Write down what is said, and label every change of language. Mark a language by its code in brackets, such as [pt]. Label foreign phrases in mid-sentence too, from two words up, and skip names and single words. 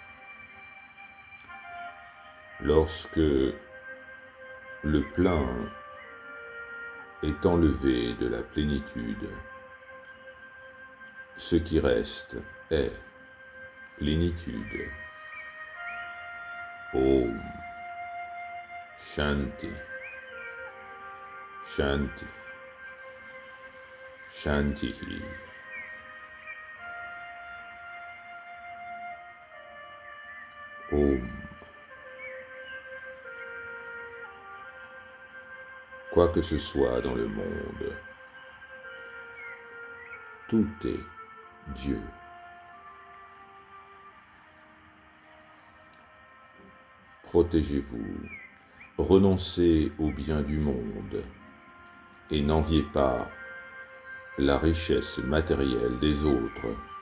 [fr] Lorsque le plein est enlevé de la plénitude, ce qui reste est plénitude. [sa] ॐ। शान्ति. शान्ति। शान्तिहि. Om. [fr] Quoi que ce soit dans le monde, tout est Dieu. Protégez-vous, renoncez au bien du monde et n'enviez pas la richesse matérielle des autres.